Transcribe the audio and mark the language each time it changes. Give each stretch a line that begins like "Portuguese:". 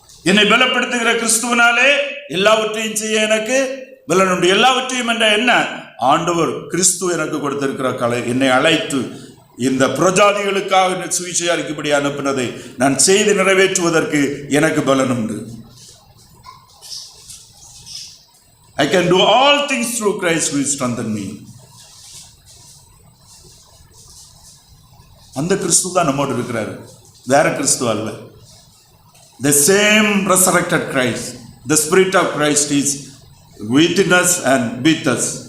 Tamil: என்னை பலப்படுத்துகிற கிறிஸ்துவினாலே எல்லாவற்றையும் செய்ய எனக்கு பலன் உண்டு. எல்லாவற்றையும் என்ற என்ன? ஆண்டவர் கிறிஸ்து எனக்கு கொடுத்திருக்கிற கலை, என்னை அழைத்து இந்த பிரஜாதிகளுக்காக சுவிசேஷம் அறிக்கைப்படி அனுப்பினதை நான் செய்து நிறைவேற்றுவதற்கு எனக்கு பலன் உண்டு.
English: I can do all things through Christ who strengthens me.
Tamil: அந்த கிறிஸ்து தான் நம்மோடு இருக்கிறாரு, வேற கிறிஸ்து அல்ல.
English: The same resurrected Christ, the Spirit of Christ is within us and with us.